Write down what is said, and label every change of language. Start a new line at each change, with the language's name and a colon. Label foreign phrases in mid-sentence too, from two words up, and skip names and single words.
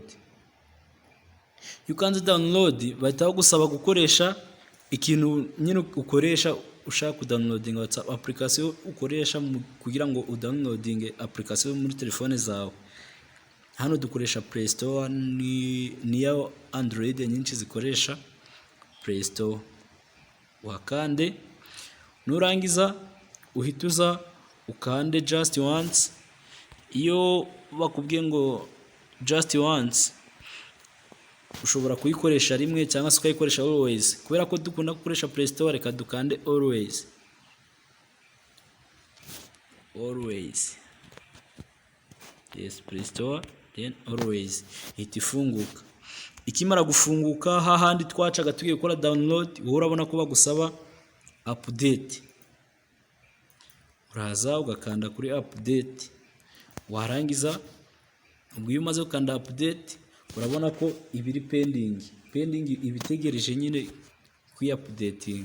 Kinyarwanda: Ukanze download bahita bagusaba gukoresha ikintu nyine ukoresha ushaka downloading WhatsApp application ukoresha kugira ngo udownloading application muri telefone zawe. Hano dukoresha Play Store, ni ya Android nyinshi zikoresha Play Store. Wakande, nurangiza uhituza ukande
English: just once.
Kinyarwanda: Iyo bakubwiye ngo
English: just once,
Kinyarwanda: ushobora kuyikoresha rimwe cyangwa se ukayikoresha always. Kubera ko dukunda gukoresha Play Store, reka dukande always.
English: Yes, Play Store, then always.
Kinyarwanda: Itifunguka. Ikimara gufunguka, hahandi twacaga tugiye gukora download, wowe urabona ko bagusaba update. Uraza ugakanda kuri update. warangiza ubwo iyo umaze gukanda update urabona ko ibiri pending ibitegereje nyine kwi-updating.